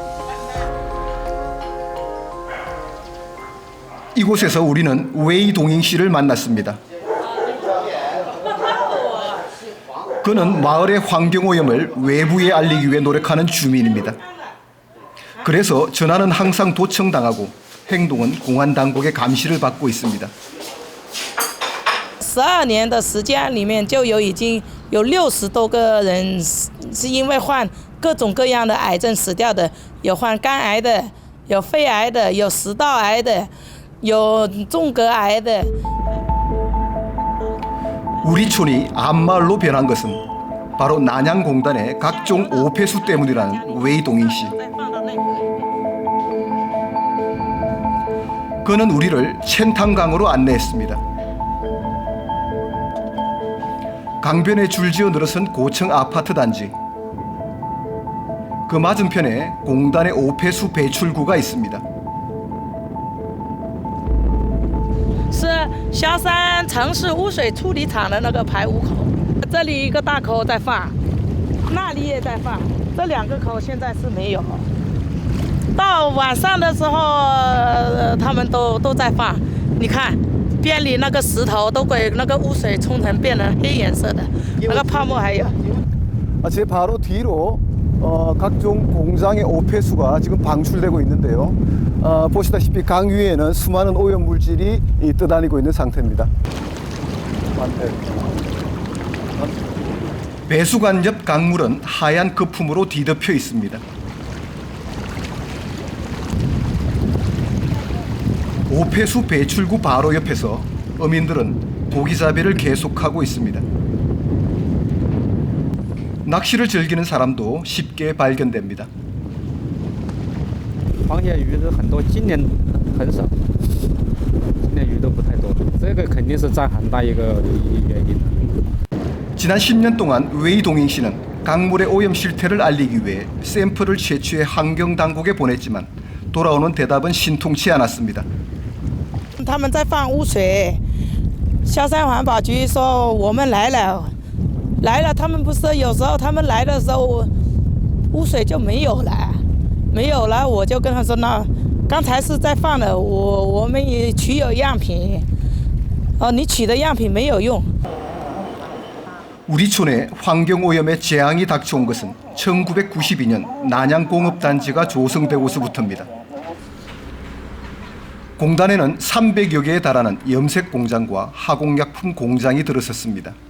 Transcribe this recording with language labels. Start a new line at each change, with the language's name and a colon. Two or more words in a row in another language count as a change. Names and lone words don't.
Korean: 이곳에서 우리는 웨이동잉 씨를 만났습니다. 그는 마을의 환경오염을 외부에 알리기 위해 노력하는 주민입니다. 그래서 전화는 항상 도청당하고 행동은 공안당국의 감시를 받고 있습니다.
Chinese: 12 年的时间里面，就已经有60多个人是因为患各种各样的癌症死掉的，有患肝癌的，有肺癌的，有食道癌的，有纵隔癌的。
Korean: 우리촌이 암마을로 변한 것은 바로 난양공단의 각종 오폐수 때문이라는 웨이동잉 씨. 그는 우리를 첸탕강으로 안내했습니다. 강변에 줄지어 늘어선 고층 아파트 단지. 그 맞은편에 공단의 오폐수 배출구가 있습니다.
Chinese: 是萧山城市污水处理厂的那个排污口，这里一个大口在放，那里也在放，这2个口现在是没有。到晚上的时候，他们都在放，你看。边里那个石头都给那个污水冲成变成黑颜色的，那个泡沫还有。
Korean: 제 바로 뒤로 각종 공장의 오폐수가 지금 방출되고 있는데요. 보시다시피 강 위에는 수많은 오염 물질이 떠다니고 있는 상태입니다. 배수관 옆 강물은 하얀 거품으로 뒤덮여 있습니다. 오폐수 배출구 바로 옆에서 어민들은 고기잡이를 계속하고 있습니다. 낚시를 즐기는 사람도 쉽게 발견됩니다.
Chinese: 黄叶鱼是很多，今年很少，今年鱼都不太多，这个肯定是占很大一个原因。
Korean: 지난 10년 동안 웨이동잉 씨는 강물의 오염 실태를 알리기 위해 샘플을 채취해 환경당국에 보냈지만 돌아오는 대답은 신통치 않았습니다.
Chinese: 他们在放污水，萧山环保局说我们来了，他们不是有时候他们来的时候污水就没有了，我就跟他说那刚才是在放的，我们也取有样品，你取的样品没有用。
Korean: 우리촌에 환경오염의 재앙이 닥쳐온 것은 1992년 난양공업단지가 조성되고서부터입니다. 공단에는 300여 개에 달하는 염색 공장과 화공약품 공장이 들어섰습니다.